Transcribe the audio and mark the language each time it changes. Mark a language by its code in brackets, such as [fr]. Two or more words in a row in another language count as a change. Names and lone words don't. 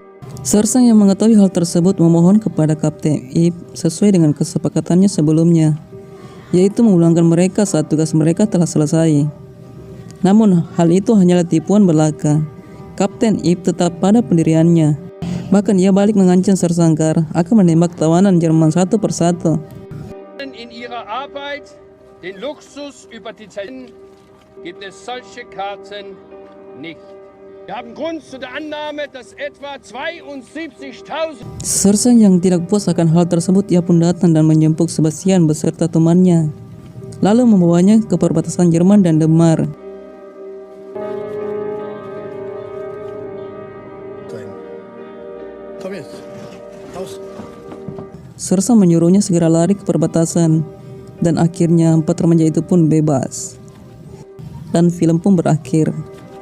[id] Sersang yang mengetahui hal tersebut memohon kepada Kapten Ip sesuai dengan kesepakatannya sebelumnya, yaitu memulangkan mereka saat tugas mereka telah selesai. Namun hal itu hanyalah tipuan belaka. Kapten Ip tetap pada pendiriannya. Bahkan ia balik mengancam Sersangkar akan menembak tawanan Jerman satu persatu. [de] In ihrer Arbeit den Luxus über die Zeit gibt es solche Karten nicht. Wir haben Grund zu der Annahme, dass etwa 72.000 [id] Sersang yang tidak puas akan hal tersebut, ia pun datang dan menjemput Sebastian beserta temannya, lalu membawanya ke perbatasan Jerman dan Denmark. [de] Komm jetzt. Raus. [id] Sersa menyuruhnya segera lari ke perbatasan, dan akhirnya 4 remaja itu pun bebas. Dan film pun berakhir.